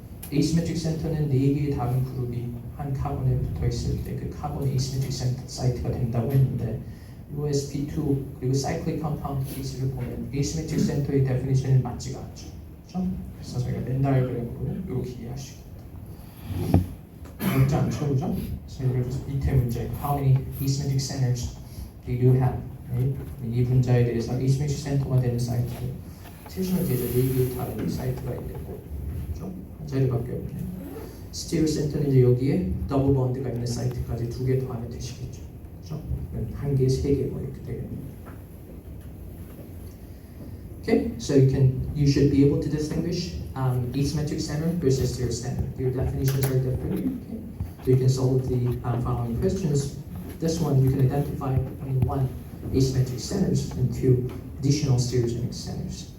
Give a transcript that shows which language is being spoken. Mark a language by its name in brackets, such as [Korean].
[Korean] 에이시메트릭 센터는 4개의 다른 그룹이 한 카본에 붙어 있을 때 그 카본의 에이시메트릭 센터 사이트가 된다고 했는데 USP2 그리고 사이클릭 컴파운드 케이스를 보면 에이시메트릭 센터의 데피니션은 맞지가 않죠. 그렇죠? 그래서 저희가 벤 다이어그램으로 이렇게 이해할 수 있다. 어렵지 않죠, 그죠? 그래서 예를 들어서 밑에 문제 [English] How many asymmetric centers do you have? Right? [Korean] 이 분자에 대해서 asymmetric center가 되는 사이트를 세시면 되죠. 4개의 다른 사이트가 있고, 그렇죠? 한 자리밖에 없네요. 스테레오 센터는 이제 여기에 더블 본드가 있는 사이트까지 2개 더하면 되시겠죠. 그렇죠? 1개, 3개 뭐 이렇게 되겠네요. [English] Okay, so you should be able to distinguish asymmetric center versus stereo center. Your definitions are different. Okay? So you can solve the following questions. This one you can identify one asymmetric centers and 2 additional stereogenic centers.